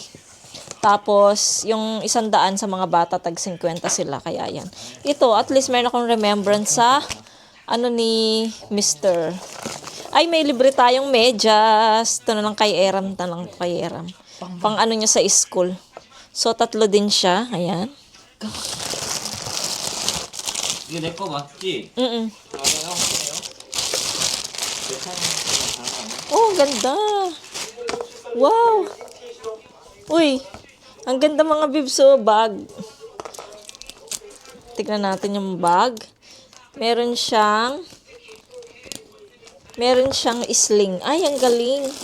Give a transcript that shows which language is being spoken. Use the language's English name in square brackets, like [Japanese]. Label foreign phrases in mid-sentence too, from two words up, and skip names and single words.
[Filipino] Tapos, yung 100 sa mga bata, tag 50 sila. Kaya yan. Ito, [English] at least [Filipino] meron akong remembrance sa, ni Mr. Ay, may libre tayong medyas. Ito na lang kay Eram. Pang niya sa school. So, 3 din siya. Ayan. [Korean] 이거 내 거 맞지? [Filipino] Mm-mm. Oh, ganda. Wow. Uy, ang ganda mga bibs, oh, bag. Tignan natin yung bag. Meron siyang sling. Ay, ang galing.